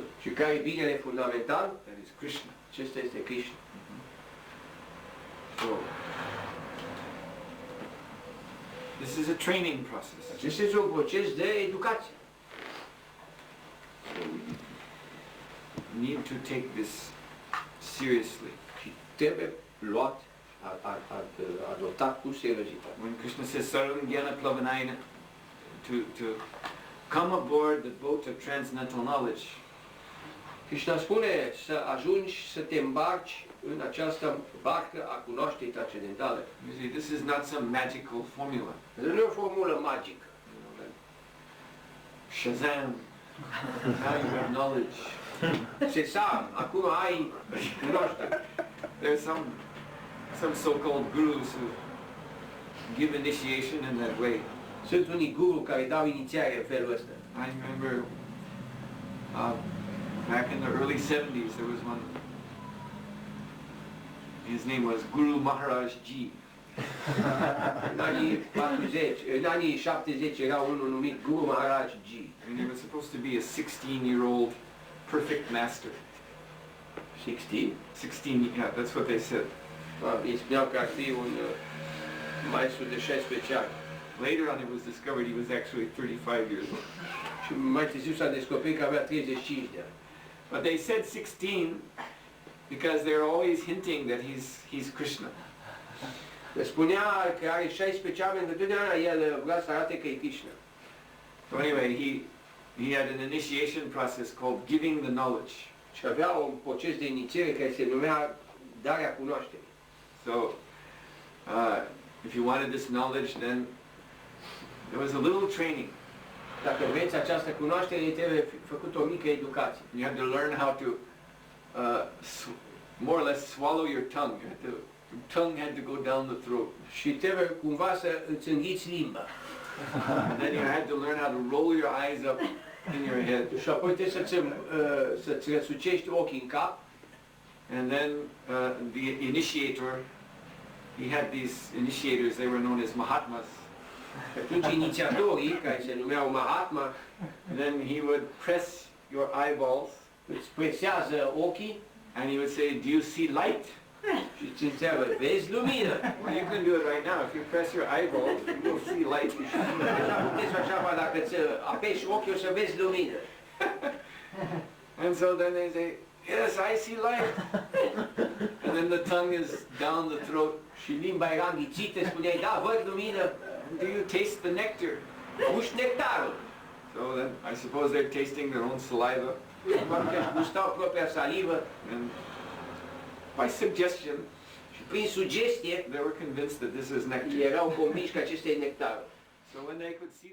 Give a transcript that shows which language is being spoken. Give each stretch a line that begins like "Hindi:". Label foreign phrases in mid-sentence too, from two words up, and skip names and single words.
Romanian: Și care e binele fundamental?
English: That is Krishna.
Romanian: Acesta este Krishna.
English: So, this is a training process.
Romanian: Acesta este un proces de educație.
English: So we need to take this seriously.
Romanian: Și trebuie luat, adoptat cu seriozitate.
English: When Krishna says
Sanskrit: Sarvam Jnana Plavanayana,
English: to come aboard the boat of transcendental knowledge,
Romanian: Krishna spune să ajungi să te îmbarci în această barcă a cunoașterii transcendentale.
English: you see, this is not some magical formula.
Romanian: Nu e o formulă magică.
English: You know, that Shazam, now you have knowledge.
Romanian: Sesam, acum ai cunoaștere.
English: There's some so-called gurus who give initiation in that way.
Romanian: Sunt unii guru care dau inițiare în felul ăsta.
English: I remember back in the early 70s there was one. His name was Guru Maharaj Ji.
Romanian: În anii 40, în anii 70 era unul numit Guru Maharaj Ji.
English: And he was supposed to be a 16-year-old perfect master. 16? 16, yeah, that's what they said.
Romanian: Îi spuneau că ar fi un maestru de 16 ani.
English: Later on it was discovered he was actually 35 years old.
Romanian: Și mai târziu s-a descoperit că avea 35 de ani.
English: But they said 16 because they're always hinting that he's Krishna.
Romanian: Spunea că are 16 ani, pentru totdeauna el vrea să arate că e Krishna.
English: So anyway, he had an initiation process called giving the knowledge.
Romanian: Și avea un proces de inițiere care se numea darea cunoașterii.
English: So if you wanted this knowledge, then there was a little training.
Romanian: Dacă vreți această cunoaștere, trebuie făcut o mică educație.
English: You had to learn how to more or less swallow your tongue. Your tongue had to go down the throat.
Romanian: Și trebuie cumva să îți înghiți limba.
English: And then you had to learn how to roll your eyes up in your head.
Romanian: Și apoi trebuie să-ți răsucești ochii în cap.
English: And then the initiator, he had these initiators, they were known as Mahatmas.
Romanian: Și atunci inițiatorii, care se numeau Mahatma,
English: And then he would press your eyeballs
Romanian: îți presează ochii
English: and he would say, do you see light?
Romanian: și îți întreabă, vezi lumină?
English: Well, you can do it right now. If you press your eyeballs, you will see light.
Romanian: Puteți așa, dacă îți apeși ochii, o să vezi lumină.
English: And so then they say, yes, I see light. And then the tongue is down the throat.
Romanian: Și limba era înghițită, spuneai, da, văd lumină.
English: Do you taste the nectar?
Romanian: Guști nectarul.
English: So then I suppose they're tasting their own saliva.
Romanian: Probabil că își gustau propria salivă
English: And by suggestion,
Romanian: și prin sugestie
English: they were convinced that this is nectar.
Romanian: erau convinși că acesta e nectarul.
English: So when they could see the